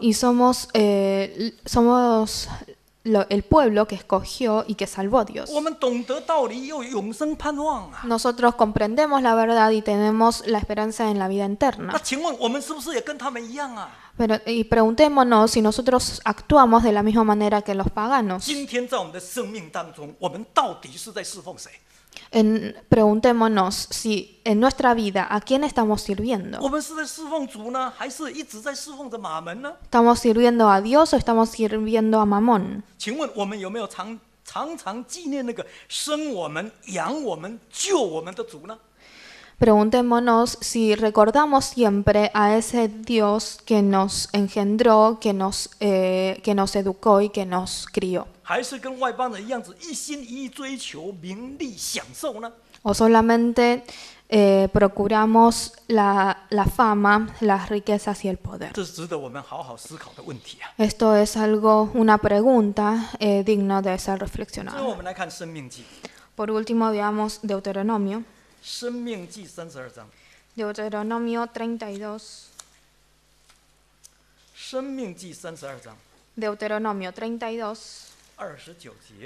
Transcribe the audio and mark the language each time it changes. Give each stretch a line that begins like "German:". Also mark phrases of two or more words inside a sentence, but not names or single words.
Spanish: y somos el pueblo que escogió y que salvó Dios.
Chinese: 我们懂得道理，又有永生盼望啊。
Spanish: Nosotros comprendemos la verdad y tenemos la esperanza en la vida 那 eterna.
Chinese: 请问我们是不是也跟他们一样啊？
Spanish: Y preguntémonos si nosotros actuamos de la misma manera que los paganos.
Chinese: 今天在我们的生命当中，我们到底是在侍奉谁？
Spanish: Preguntémonos si en nuestra vida a quién estamos sirviendo.
Chinese: 我们是在侍奉主呢，还是一直在侍奉着马门呢？
Spanish: ¿Estamos sirviendo a Dios o estamos sirviendo a Mamón?
Chinese: 请问我们有没有常纪念那个生我们、养我们、救我们的主呢？
Spanish: Preguntémonos si recordamos siempre a ese Dios que nos engendró, que nos educó y que nos crió.
Chinese: 还是跟外邦人一样子，一心一意追求名利享受呢？
Spanish: ¿O solamente procuramos la fama, las riquezas y el poder?
Chinese: 这是值得我们好好思考的问题啊。
Spanish: Esto es una pregunta digna de ser
Chinese: 最后我
Spanish: reflexionada.
Chinese: 们来看《申命记》，
Spanish: Por último, veamos Deuteronomio. 《
Chinese: 申命记》32章，《
Spanish: Deuteronomio 32.
Chinese: 申命记》32章
Spanish: Deuteronomio 32,
Chinese: 29节，